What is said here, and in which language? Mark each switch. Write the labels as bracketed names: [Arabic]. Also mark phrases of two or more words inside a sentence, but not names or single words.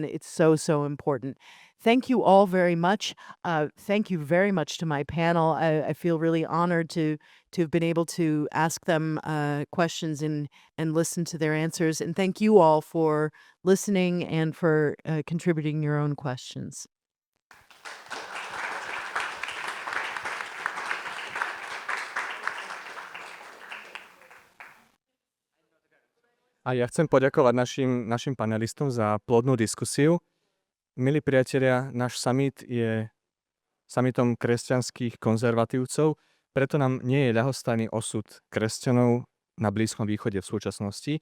[English] It's so important. Thank you all very much. Thank you very much to my panel. I feel really honored to have been able to ask them questions and listen to their answers. And thank you all for listening and for contributing your own questions. [Slovak] A ja chcem poďakovať našim panelistom za plodnú diskusiu. Milí priatelia, náš summit je summitom kresťanských konzervatívcov, preto nám nie je ľahostajný osud kresťanov na Blízkom východe v súčasnosti.